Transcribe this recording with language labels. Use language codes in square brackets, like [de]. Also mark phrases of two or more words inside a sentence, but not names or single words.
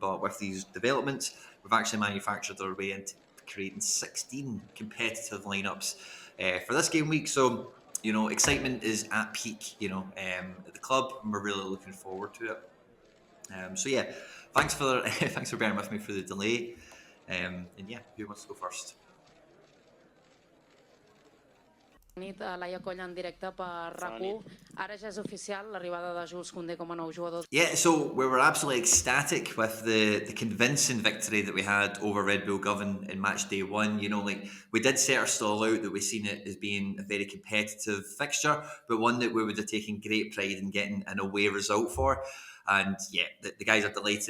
[en] But with these developments, we've actually manufactured our way into creating 16 competitive lineups for this game week. So excitement is at peak. At the club, and we're really looking forward to it. So yeah, thanks for thanks for bearing with me for the delay. And yeah, who wants to go first? [ca] Nit a Laia Coll en directe per RAC1. Ara ja és oficial l'arribada de Jules Koundé com a nou jugador. [en] Yeah, so we were absolutely ecstatic with the convincing victory that we had over Red Bull Govan in match day one. We did set our stall out that we seen it as being a very competitive fixture, but one that we would have taken great pride in getting an away result for. And yeah, the guys are delighted.